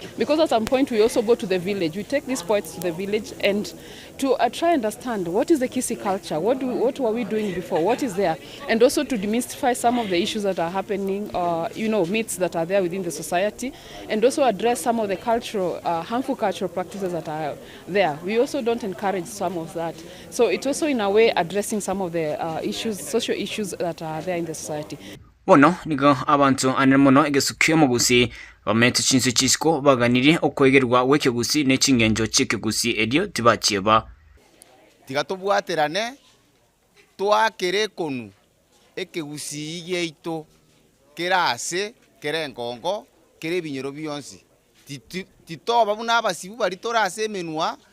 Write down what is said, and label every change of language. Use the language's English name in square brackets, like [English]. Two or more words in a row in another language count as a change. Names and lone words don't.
[English] Because at some point we also go to the village. We take these poets to the village and to try and understand what is the Kisii culture, what were we doing before, what is there, and also to demystify some of the issues that are happening, you know, myths that are there within the society, and also address some of the cultural, harmful cultural practices that are there. We also don't encourage some of that. So it's also in a way addressing some of the issues, social issues that are there in the society. [Gusii] Bono nigo abantu anemono egesukyo mugusi bamete chinsu chisiko baganiri okwegerwa wekegusi nechingenjo chikegusi edio tibachieba tigatubwaterane twakere konu ekegusi yeito kerase kerengongo kere binyero byonsi titoba buna abasibu bari torase emenwa